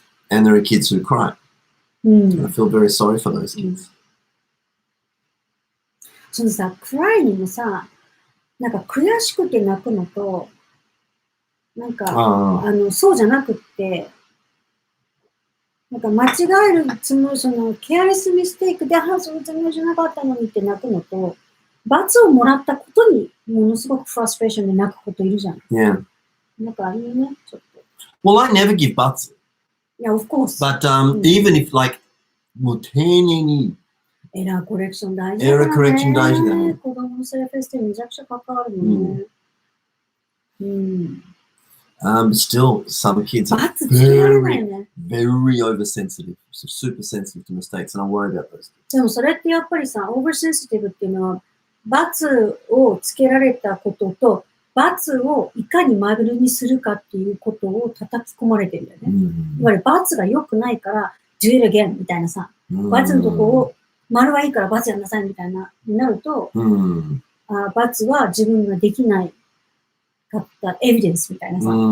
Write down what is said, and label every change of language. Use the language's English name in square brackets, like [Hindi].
[English] And there are kids who cry. And I feel very sorry for those kids. [Japanese] そのさ、クライにもさ、なんか悔しくて泣くのと、なんか、そうじゃなくって、なんか間違えるつもり、その、ケアレスミステイクで、そのつもりじゃなかったのにって泣くのと、罰をもらったことにものすごくフラストレーションで泣くこといるじゃん。 [English] Yeah. [Japanese] なんかあるよね、ちょっと。 [English] Well, I never give buts. Yeah, of course. But even if like, [Japanese] もう丁寧にエラーコレクション大事だね。エラーコレクション大事だね。子供のセルフエスティめちゃくちゃ関わるもんね。 [English] Still, some kids are very oversensitive, super sensitive to mistakes, and I worry about those. [Japanese] でもそれってやっぱりさ、オーバーセンシティブっていうのは、罰をつけられたことと、罰をいかにマイルドにするかっていうことを叩き込まれてるんだよね。いわゆる罰が良くないから、 [English] do it again [Japanese] みたいなさ、罰のとこを、丸はいいから罰やんなさいみたいな、になると、罰は自分ができないかったエビデンスみたいなさ。